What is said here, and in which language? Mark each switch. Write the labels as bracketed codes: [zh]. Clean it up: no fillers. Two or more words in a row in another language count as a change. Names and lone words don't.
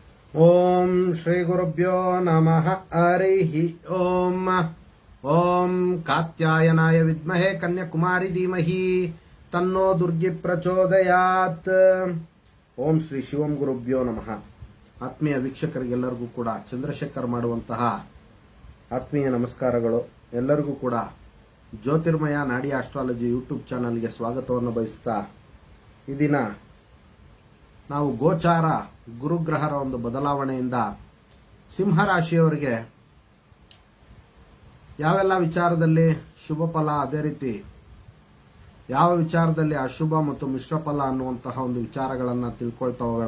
[sa] ಓಂ ಶ್ರೀ ಗುರುಭ್ಯೋ ನಮಃ ಹರಿ ಓಂ. ಓಂ ಕಾತ್ಯಾಯನಾಯ ವಿದ್ಮಹೇ ಕನ್ಯಾಕುಮಾರಿ ಧೀಮಹಿ ತನ್ನೋ ದುರ್ಗಿ ಪ್ರಚೋದಯಾತ್. ಓಂ ಶ್ರೀ ಶಿವಂ ಗುರುಭ್ಯೋ ನಮಃ. [kn] ಆತ್ಮೀಯ ವೀಕ್ಷಕರಿಗೆಲ್ಲರಿಗೂ ಕೂಡ ಚಂದ್ರಶೇಖರ್ ಮಾಡುವಂತಹ ಆತ್ಮೀಯ ನಮಸ್ಕಾರಗಳು. ಎಲ್ಲರಿಗೂ ಕೂಡ ಜ್ಯೋತಿರ್ಮಯ ನಾಡಿ ಆಸ್ಟ್ರಾಲಜಿ ಯೂಟ್ಯೂಬ್ ಚಾನಲ್ಗೆ ಸ್ವಾಗತವನ್ನು ಬಯಸ್ತಾ, ಈ ದಿನ ನಾವು ಗೋಚಾರ ಗುರುಗ್ರಹರ ಒಂದು ಬದಲಾವಣೆಯಿಂದ ಸಿಂಹರಾಶಿಯವರಿಗೆ ಯಾವೆಲ್ಲ ವಿಚಾರದಲ್ಲಿ ಶುಭ ಫಲ, ಅದೇ ರೀತಿ ಯಾವ ವಿಚಾರದಲ್ಲಿ ಅಶುಭ ಮತ್ತು ಮಿಶ್ರ ಫಲ ಅನ್ನುವಂತಹ ಒಂದು ವಿಚಾರಗಳನ್ನು ತಿಳ್ಕೊಳ್ತಾ ಹೋಗೋಣ.